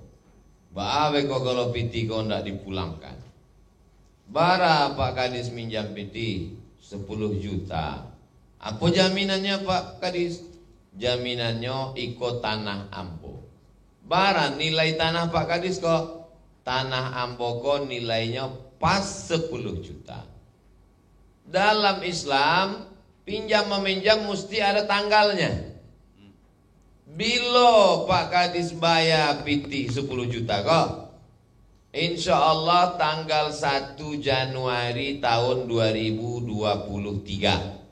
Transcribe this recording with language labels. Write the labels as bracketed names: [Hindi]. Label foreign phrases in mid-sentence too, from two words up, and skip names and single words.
[Minangkabau] Baawe kok kalau pitih kok ndak dipulangkan. Bara Pak Kadis minjam pitih 10 juta. [Indonesian] Apa jaminannya Pak Kadis? Jaminannya ikut tanah Ambo. [Minangkabau] Bara nilai tanah Pak Kadis kok tanah Ambo kok nilainya pas 10 juta. [Indonesian] Dalam Islam pinjam meminjam mesti ada tanggalnya. [Minangkabau] Bila Pak Kadis bayar pitih 10 juta kok, [Arabic] insya Allah [Minangkabau] tanggal 1 Januari tahun 2023.